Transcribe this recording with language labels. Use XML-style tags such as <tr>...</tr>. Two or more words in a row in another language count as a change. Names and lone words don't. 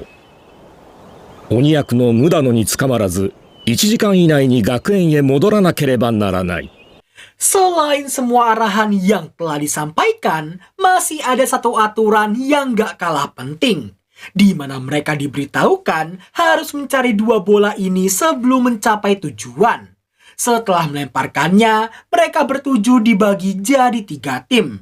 <ja>鬼役のムダノに捕まらず1時間以内に学園へ戻らなければならない。</ja> <id>Selain semua arahan yang telah disampaikan, masih ada satu aturan yang gak kalah penting, di mana mereka diberitahukan harus mencari 2 bola ini sebelum mencapai tujuan. Setelah melemparkannya, mereka bertuju dibagi jadi 3 tim.</id>